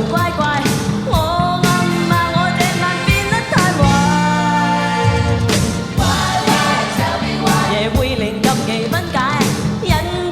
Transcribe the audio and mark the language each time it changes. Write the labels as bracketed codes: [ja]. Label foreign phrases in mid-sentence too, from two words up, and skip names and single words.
[yue] 乖乖，我暗罵我這晚變得太壞。 [en] Why why tell me why [yue] 夜會令禁忌分解，忍